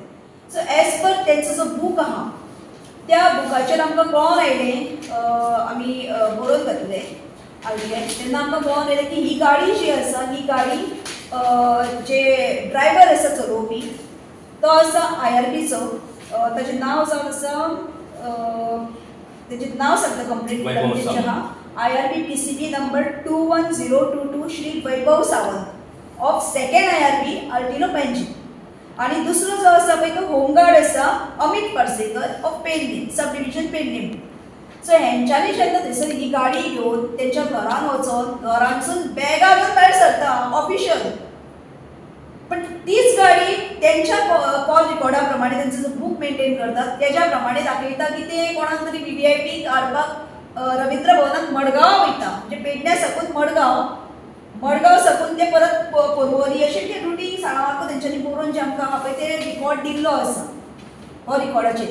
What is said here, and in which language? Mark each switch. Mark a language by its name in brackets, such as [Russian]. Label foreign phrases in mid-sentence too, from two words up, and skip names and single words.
[English] so as per [Konkani] तेंचो जो बूक आहा त्या बुकाचेर आमकां कळोन आयलें आमी बरोवन घातलें RTI तेन्ना आमकां कळोन आयलें की ही गाडी जी आसा ही गाडी जे ड्रायव्हर आसा चलोवपी तो आसा IRBचो, ताचें नांव जावन आसा, तेजें नांव सांगता कंप्लीट तेजें आहा IRB PCB नंबर 21022 श्री वैभव सावंत ऑफ 2nd IRB अल्टिनो पेंजी. आणि दुसरो जो आसा पळय तो होमगार्ड आसा अमित पार्सेकर ऑफ पेडणे [English] sub division [Konkani] पेडणे. सो हेंच्यांनी जेन्ना थंयसर ही गाडी घेवन तेंच्या घरान वचोन घरांसून बॅगा घेवन भायर सरता ऑफिशियल, पण तीच गाडी त्यांच्या कॉल रिकॉर्डा प्रमाणे [Marathi] त्यांचं जो बुक मेंटेन करतात त्याच्या प्रमाणे [Konkani] दाखयता की ते कोणाक तरी VVIP हाडपाक रवींद्र भवनात मडगांव वयता, म्हणजे पेडण्या साकून मडगांव साकून ते परत पर्वरी अशी ती रुटीन सारको तेंच्यांनी बरोवन जे आमकां हांव ते रिकॉर्ड दिल्लो आसा हो रिकॉर्डाचेर.